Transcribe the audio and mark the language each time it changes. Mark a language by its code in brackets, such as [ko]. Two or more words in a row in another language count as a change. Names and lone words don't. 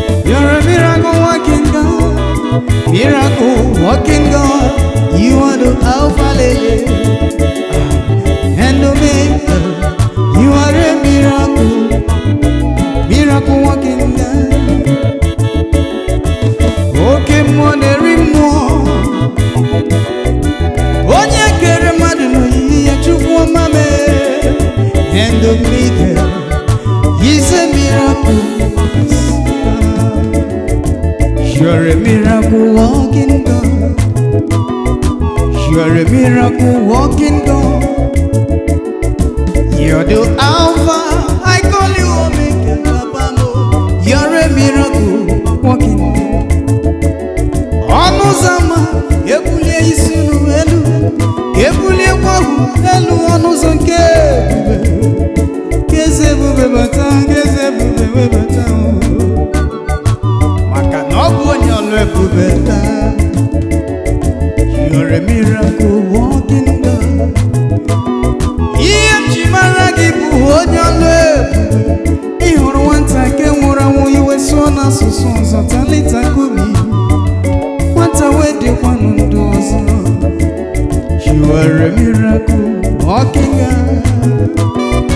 [en] You're a miracle working God, miracle working God. You are the Alpha, Lele, and Omega. You are a miracle, miracle working God. [ig] Oke mmụọ na-eri mmụọ, Onye kere mmadụ n'oyiyi ya, Chukwu ọma mee. [en] And Omega, he's a miracle. You're a miracle walking God. You're a miracle walking God. You're the Alpha, I call you Omega, Papa Mo. You're a miracle walking God. [ig] Ọnụ ụzọ ámá, ebulie isi unu elu, ebuliekwa ohu elu ọnụ ụzọ nke ebube. Ka eze ebube bata, ka eze ebube wee bata, o. Maka na ọ bụ onye ọlụ ebube taa. [en] You're a miracle working God. [ig] Ihe m ji mara gị bụ onye ọlụ ebube. Ị hụrụ nwata nke nwụrụ anwụ, iwe sụọ n'asụsụ ọzọ, [arc] talita kumi. [ig] Nwata wee dịkwanụ ndụ ọzọ. [en] You are a miracle, walking God.